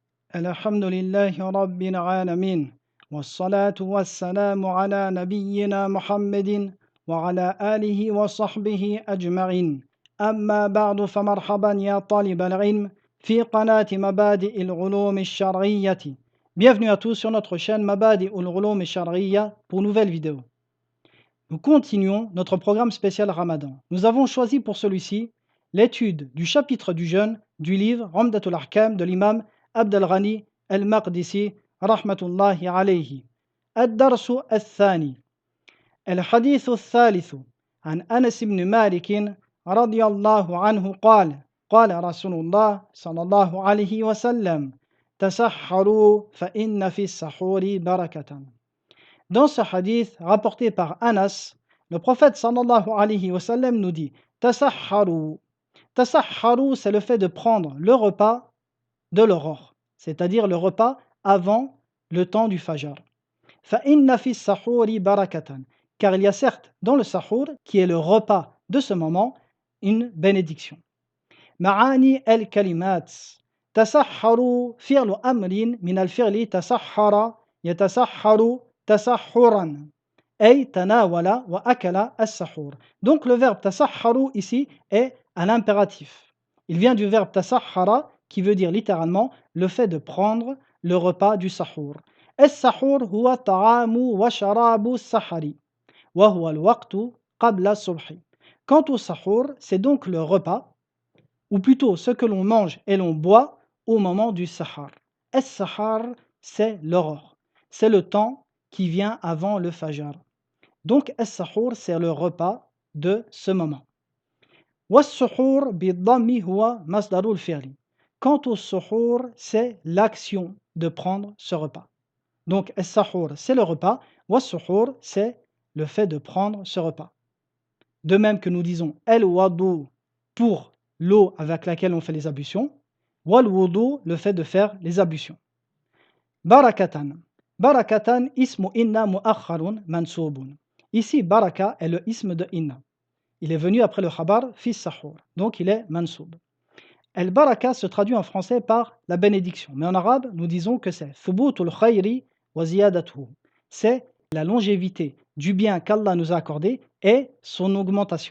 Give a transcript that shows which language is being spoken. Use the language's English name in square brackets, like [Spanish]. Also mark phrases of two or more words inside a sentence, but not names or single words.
[Arabic] الحمد لله رب العالمين والصلاة والسلام على نبينا محمد وعلى آله وصحبه أجمعين أما بعد فمرحبا يا طالب العلم في قناة مبادئ العلوم الشرعية. [French] Bienvenue à tous sur notre chaîne Mabadi ul-Ulum al-Shar'iyya pour une nouvelle vidéo. Nous continuons notre programme spécial Ramadan. Nous avons choisi pour celui-ci l'étude du chapitre du jeûne du livre Umdatul Ahkam de l'imam Abd al-Ghani al-Maqdisi [Arabic] رحمة الله عليه. الدرس الثاني الحديث الثالث عن أنس بن مالك رضي الله عنه قال قال رسول الله صلى الله عليه وسلم تسحروا فإن في السحور بركة. [French] Dans ce hadith rapporté par Anas, le prophète [Arabic] صلى الله عليه وسلم [French] nous dit Tasahharu. Tasahharu, c'est le fait de prendre le repas de l'aurore, c'est-à-dire le repas avant le temps du Fajr. [Arabic] فإن في السحور بركة. [French] Car il y a certes dans le sahur, qui est le repas de ce moment, une bénédiction. [Arabic] معاني الكلمات. تسحروا فعل أمر من الفعل تسحر يتسحر تسحرا أي تناول وأكل السحور. [French] Donc le verbe tasahharu ici est à l'impératif. Il vient du verbe tasahhara qui veut dire littéralement le fait de prendre le repas du sahur. [Arabic] السحور هو طعام وشراب السحر وهو الوقت قبل الصبح. [French] Quant au sahur, c'est donc le repas, ou plutôt ce que l'on mange et l'on boit au moment du sahar. As-sahar, c'est l'aurore. C'est le temps qui vient avant le fajr. Donc, as-sahur, c'est le repas de ce moment. [Arabic] والسحور بالضم هو مصدر الفعل. [French] Quant au suhur, c'est l'action de prendre ce repas. Donc, as-sahur, c'est le repas. Was-suhur, c'est le fait de prendre ce repas. De même que nous disons el-wadu pour l'eau avec laquelle on fait les ablutions. Wal-wudu, le fait de faire les ablutions. Barakatan. [Arabic] بركة اسم إن مؤخر منصوب. [French] Ici, baraka est le ism de inna. Il est venu après le [Arabic] خبر في السحور. [French] Donc il est mansoub. El-baraka se traduit en français par la bénédiction. Mais en arabe, nous disons que c'est [Arabic] ثبوت الخير وزيادته. [French] C'est la longévité du bien qu'Allah nous a accordé et son augmentation.